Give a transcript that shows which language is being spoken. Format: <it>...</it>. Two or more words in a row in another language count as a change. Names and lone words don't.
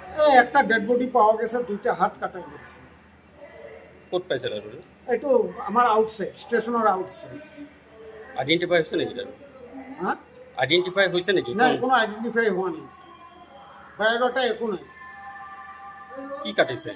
<bn>একটা ডেড বডি পাওয়া গেছে, দুইটা হাত কাটা গেছে।</bn> <as>ক'ত পাইছে আৰু এইটো আমাৰ আউটসাইড, ষ্টেচনৰ আউটসাইড। আইডেন্টিফাই হৈছে নেকি তাৰ? হা, আইডেন্টিফাই হৈছে নেকি? নাই, কোনো আইডেন্টিফাই হোৱা নাই, বায়োডাটা একো নাই। কি কাটিছে?</as>